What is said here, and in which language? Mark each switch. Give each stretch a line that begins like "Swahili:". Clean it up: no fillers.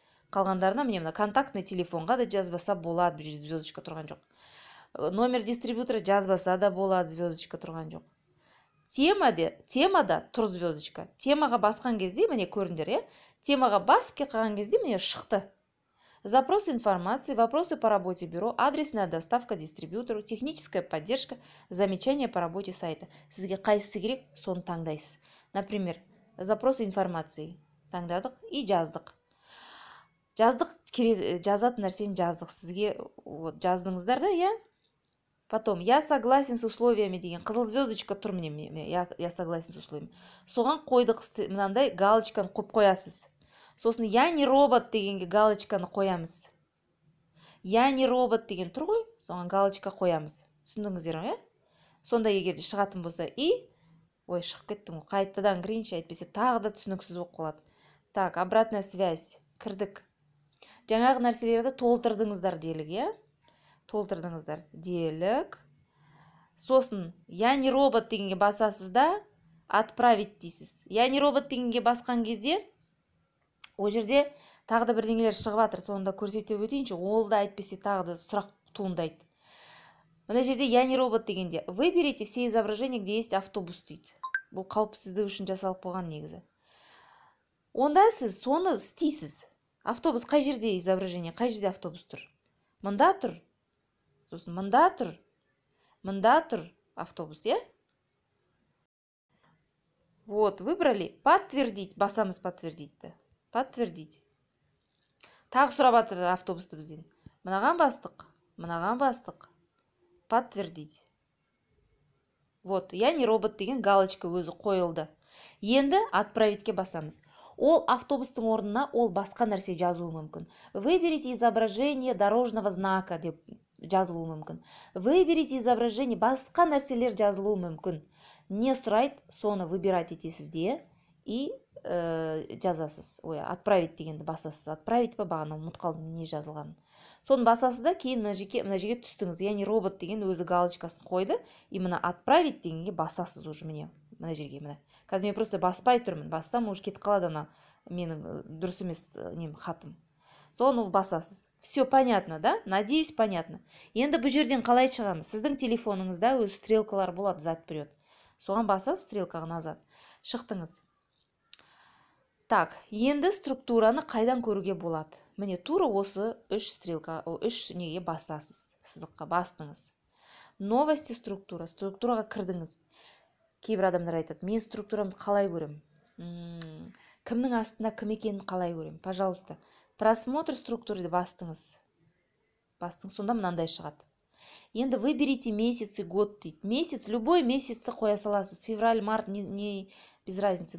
Kazakh: Қалғандарына міне мына контактный телефонға да жазбаса болады, бұл жерде звездочка тұрған жоқ. Номер дистрибьютора жазбаса да болады, звездочка тұрған жоқ. темада тұр звездочка. Темаға басқан кезде, міне көріңдер, темаға басып кеп қалған кезде міне шықты.
Russian: Запрос информации, вопросы по работе бюро, адресная доставка дистрибьютору, техническая поддержка, замечания по работе сайта.
Kazakh: Сізге қайсысы керек, соны таңдайсыз. Например, запрос информации таңдадық и жаздық. Жазатын нәрсені жаздық. Сізге жаздыңыздар да,
Russian: Потом, я согласен с условиями
Kazakh: деген қызыл звездочка тұр міне, я согласен с условиями. Соған қойдық, мынандай галочканы қойып қоясыз. Сосын,
Russian: я не робот
Kazakh: дегенге галочканы қоямыз. Я не робот деген тұр ғой, соған галочка қоямыз. Түсіндіңіздер ме? Сонда егерде шығатын болса, ой, шығып кеттім, қайтадан кірейінші, әйтпесе тағы да түсініксіз болып қалады. Так, обратная связь. Кірдік. Жаңағы нәрселерді толтырдыңыздар делік, толтырдыңыздар делік. Сосын, я не робот дегенге басасыз да, отправить дейсіз. Я не робот дегенге басқан кезде, о жерде тағы да бірдеңелер шығып жатыр, сонда көрсете өтейінші, ол да әйтпесе тағы да сұрақ туындайды. Мына жерде я не робот дегенде,
Russian: выберите все изображения, где есть автобус
Kazakh: дейді. Бұл қауіпсіздік үшін жасалып қойған негізі. Онда сіз соны істейсіз. Автобус қай жерде изображение, қай жерде автобус тұр? Мында тұр. Сосын мында тұр автобус,
Russian: Вот, выбрали. Подтвердить.
Kazakh: Басамыз
Russian: подтвердить. Подтвердить.
Kazakh: Тағы сұрап жатыр автобусты бізден. Мынаған бастық. Подтвердить. Вот, я не робот деген галочка өзі қойылды. Енді отправитке басамыз. Ол автобустың орнына ол басқа нәрсе жазуы мүмкін.
Russian: Выберите изображение дорожного знака
Kazakh: деп жазылуы мүмкін.
Russian: Выберите изображение,
Kazakh: басқа нәрселер жазылуы мүмкін. Не сұрайды, соны выбирать етесіз де и жазасыз. Отправить дегенді басасыз. Отправить па бағана ұмыт қалдым не жазылғанын. Соны басасыз да, кейін мына жерге түстіңіз. Яғни робот деген өзі галочкасын қойды, и мына отправить дегенге басасыз уже мына жерге. Қазір мен просто баспай тұрмын. Бассам уже кетіп қалады ана менің дұрыс емес хатым. Соны басасыз.
Russian: Все понятно, да? Надеюсь, понятно.
Kazakh: Енді бұл жерден қалай шығамыз? Сіздің телефоныңызда өз стрелкалар болады,
Russian: взад вперед.
Kazakh: Соған басасыз, стрелкаға назад. Шықтыңыз. Так, енді структураны қайдан көруге болады? Міне тура осы үш неге басасыз. Сызыққа бастыңыз. Новости структура. Структураға кірдіңіз. Кейбір адамдар айтады, мен структурамды қалай көрем? Кімнің астында кім екенін қалай көрем? Пожалуйста, просмотр структурды бастыңыз. Сонда мынандай шығады. Енді
Russian: выберите месяц и год
Kazakh: дейді. Месяц, любой месяцті қоя саласыз.
Russian: Февраль, март, не без разницы.